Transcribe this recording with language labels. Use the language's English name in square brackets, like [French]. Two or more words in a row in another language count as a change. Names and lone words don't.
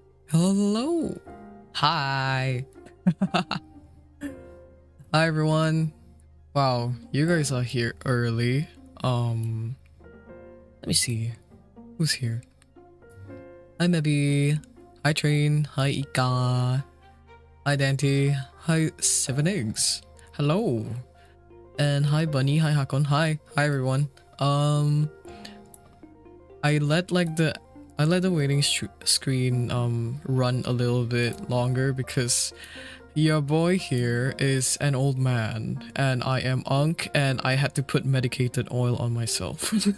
[English] Hello. Hi. Hi everyone. Wow, you guys are here early. Let me see. Who's here? Hi Mebby. Hi Train. Hi Ika. Hi Dante. Hi Seven Eggs. Hello. And hi Bunny. Hi Hakon. Hi. Hi everyone. I let the waiting screen run a little bit longer because your boy here is an old man and I am Unk and I had to put medicated oil on myself.